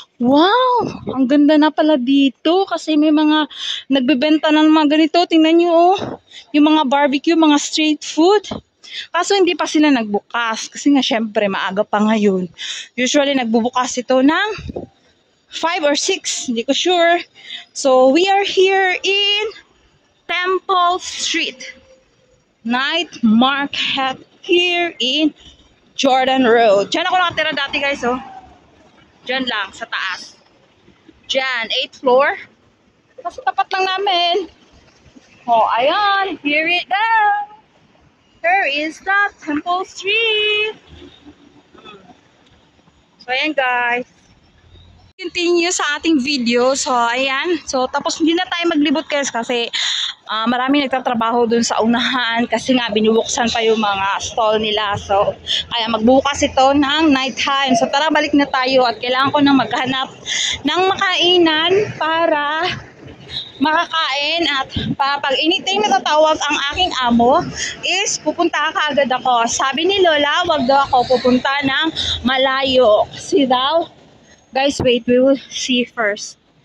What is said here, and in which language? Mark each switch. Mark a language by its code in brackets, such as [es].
[tl] Wow, ang ganda na pala dito. Kasi may mga nagbebenta ng mga ganito. Tingnan nyo, oh. Yung mga barbecue, mga street food. Kaso hindi pa sila nagbukas. Kasi nga, syempre, maaga pa ngayon. Usually, nagbubukas ito ng 5 or 6, hindi ko sure. [en] So, we are here in Temple Street. Night market here in Jordan Road. [tl] Diyan ako nakatira dati guys, oh. Diyan lang, sa taas. Diyan, 8th floor. Kasi tapat lang namin. Oh, ayan. [en] Here it goes. Here is the Temple Street. [tl] So, ayan guys. Continue sa ating video. So, ayan. So, tapos hindi na tayo maglibot guys kasi marami nagtatrabaho dun sa unahan kasi nga binubuksan pa yung mga stall nila. So, kaya magbukas ito ng night time. So, tara balik na tayo at kailangan ko na maghanap ng makainan para makakain at pag anytime natatawag ang aking amo is pupunta kaagad ako. Sabi ni Lola, wag daw ako pupunta ng malayo. Kasi daw, [en] guys, wait, we will see first.